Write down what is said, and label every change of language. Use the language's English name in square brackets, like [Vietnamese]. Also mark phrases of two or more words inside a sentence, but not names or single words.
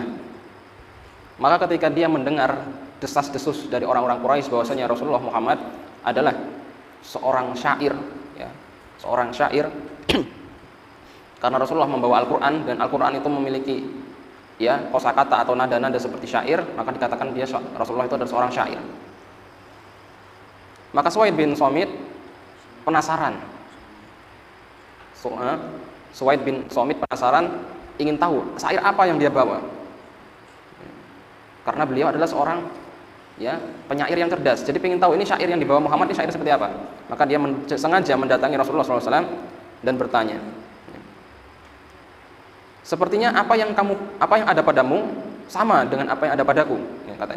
[Indonesian] Maka ketika dia mendengar desas-desus dari orang-orang Quraisy bahwasanya Rasulullah Muhammad adalah seorang syair, seorang syair, karena Rasulullah membawa Al-Quran dan Al-Quran itu memiliki kosakata atau nada-nada seperti syair, maka dikatakan Rasulullah itu adalah seorang syair. Maka Suwaid bin Somit penasaran. Suwaid bin Somit penasaran, ingin tahu syair apa yang dia bawa. Karena beliau adalah seorang penyair yang cerdas. Jadi ingin tahu ini syair yang dibawa Muhammad ini syair seperti apa. Maka dia sengaja mendatangi Rasulullah SAW dan bertanya, sepertinya apa yang ada padamu sama dengan apa yang ada padaku, katanya.